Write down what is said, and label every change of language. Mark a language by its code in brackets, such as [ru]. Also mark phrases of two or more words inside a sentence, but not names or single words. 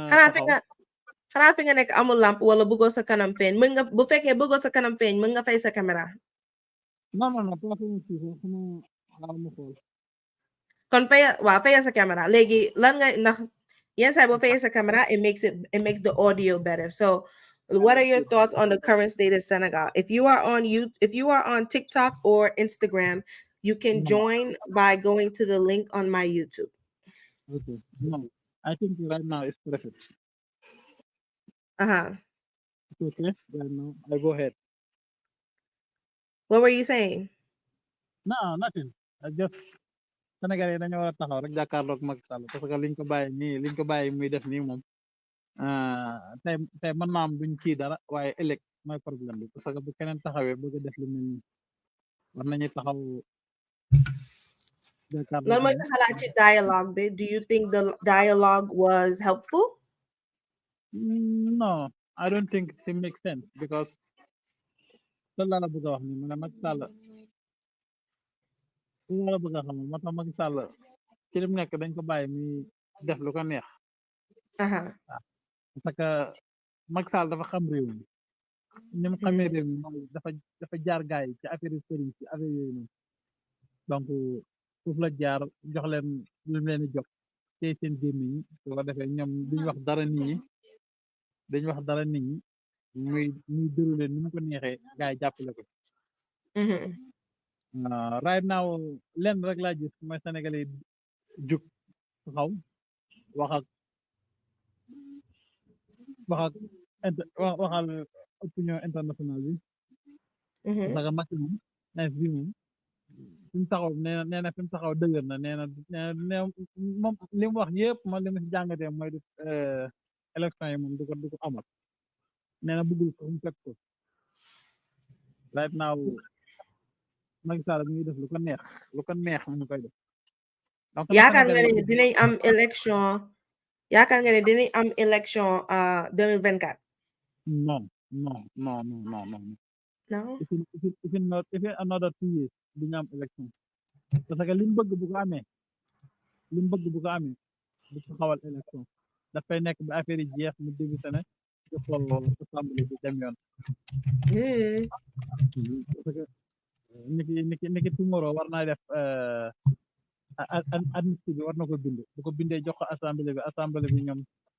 [wo] xanaa fi taxaw. nga xanaa fi nga nekk amul lamp wala bëggoo sa kanam feeñ mën nga bu fekkee bëggoo sa kanam feeñ mën nga fay sa caméra. [fr] non non non [wo] place mu fii sax xama xaaral ma xool. kon waaw fayal sa caméra léegi lan nga ndax yenn saa boo fayee sa caméra [en] it makes the audio better so what are your thoughts on the current state of Senegal if you are on TikTok or Instagram you can join by going to the link on my YouTube. Okay. No, I think right now it's perfect. Uh-huh. It's okay. Right now, I go ahead. What were you saying? No, nothing. I just [wo] Sénégal yi dañoo war a taxaw rek jàkkaarloog Macky Sall [fr] parce que [wo] liñ ko bàyyi muy def nii moom tey mën naa am duñ kii dara waaye ëllëg mooy problème bi [fr] parce que [wo] bu keneen taxawee bëgg a def lu mel nii war nañu taxaw lan jàkkaarloog mooy moom. sa xalaat ci dialogue bi [en] do you think the dialogue was helpful. No, I don't think it makes sense because [wo] loolu laa la bëgg a wax nii mu ne Macky Sall loolu laa la bëgg a xamal moo tax Macky Sall ci li mu nekk dañ ko bàyyi muy def lu ko neex Uh-huh. [fr] parce que [wo] Macky Sall dafa xam réew mi ni mu xamee réew mi mooy dafa jaar gaay yi ci affaire yu sëriñ ci affaire yooyu noonu donc foofu la jaar jox leen lu mu leen di jox tey seen gémmiñ yi su ko defee ñoom duñ wax dara nit ñi dañ wax dara nit ñi muy déroulé ni mu ko neexee gaay yi jàppale ko [en] right now [wo] lenn rek laa gis mooy Sénégalais yi jug taxaw wax ak waxal [fr] opinion internationale [wo] bi parce que Macky moom ins bi moom fi mu taxaw nee na fi mu taxaw dëgër na nee na moom li mu wax yëpp man li ma si jàngatee mooy du élection yi moom du ko amal nee na bëggul ko mu fekk ko [en] right now [wo] Macky Sall mi ngi def lu ko neex mu koy def donc yaakaar nga ne dinañ am élection 2024. [fr] non non non non non non [en] no if in another 2 years [wo] duñu am élection [fr] parce que [wo] li mu bëgg bu ko amee du taxawal élection dafay nekk ba affaire yi jeex mu démissionné jox ko assemblée bi dem yoon parce que niki tomorrow war naa def amnistie bi war na ko bind bu ko bindee jox ko assemblée bi ñoom